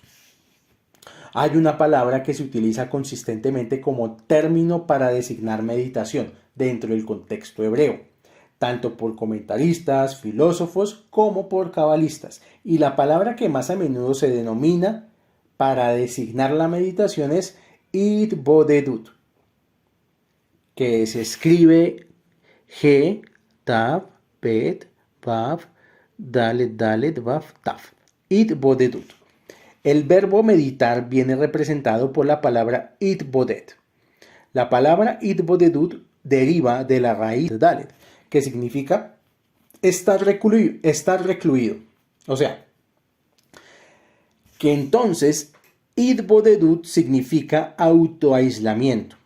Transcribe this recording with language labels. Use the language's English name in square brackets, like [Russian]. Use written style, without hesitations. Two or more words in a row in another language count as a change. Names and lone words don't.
[Spanish] Hay una palabra que se utiliza consistentemente como término para designar meditación dentro del contexto hebreo, tanto por comentaristas, filósofos, como por cabalistas. Y la palabra que más a menudo se denomina para designar la meditación es Itbodedut, que se escribe G, Tav, Bet, Vav, Dalet, Dalet, Vav, Tav. Itbodedut. El verbo meditar viene representado por la palabra itboded. La palabra itbodedut deriva de la raíz de Dalet, que significa estar recluido. O sea, que entonces itbodedut significa autoaislamiento.